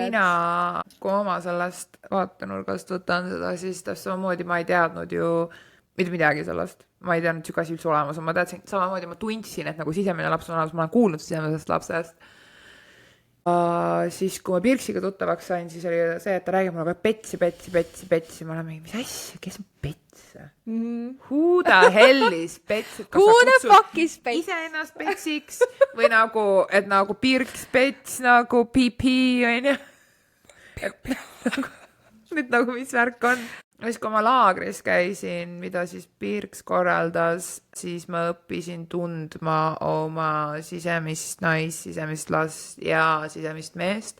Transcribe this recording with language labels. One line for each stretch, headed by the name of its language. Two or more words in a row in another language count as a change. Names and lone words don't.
Estonian: Mina, kui oma sellest vaatenurgast võtan seda, siis samamoodi ma ei teadnud ju mitte midagi sellest. Ma ei teadnud sügasi üldse olemas. Ma teadsin, samamoodi ma tundsin, et nagu sisemine laps on olemas, ma olen kuulnud sisemisest lapsest. Siis kui ma Pirksiga tuttavaks sain, siis oli see, et ta räägib mulle petsi. Ma olen mingi, mis asja, kes on pets?
English: Who the hell is pets? Who the fuck is pets?
Estonian: Ise ennast petsiks või nagu, et nagu Pirks pets nagu PP on ju. Nüüd nagu mis värk on. Siis kui ma laagris käisin, mida siis Pirks korraldas, siis ma õppisin tundma oma sisemist naist, sisemist last ja sisemist meest.